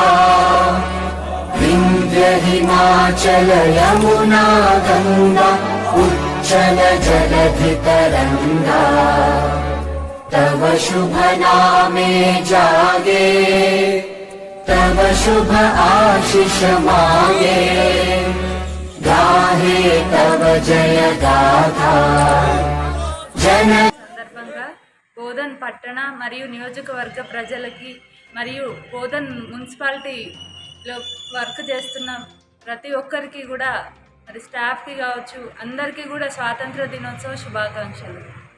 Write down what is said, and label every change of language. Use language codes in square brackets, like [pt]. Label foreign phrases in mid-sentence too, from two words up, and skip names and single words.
[bn] বিন্ধ্য হিমাচল যমুনা গঙ্গা উচ্চল জলধি তরঙ্গা. তব শুভ নামে জাগে তব শুভ আশীষ মাগে. গাহে তব জয় গাথা জন. [te] సందర్భంగా బోధన్ పట్టణ మరియు నియోజకవర్గ ప్రజలకి మరియు బోధన్ మున్సిపాలిటీలో వర్క్ చేస్తున్న ప్రతి ఒక్కరికి కూడా మరి స్టాఫ్కి కావచ్చు అందరికీ కూడా స్వాతంత్ర దినోత్సవ శుభాకాంక్షలు.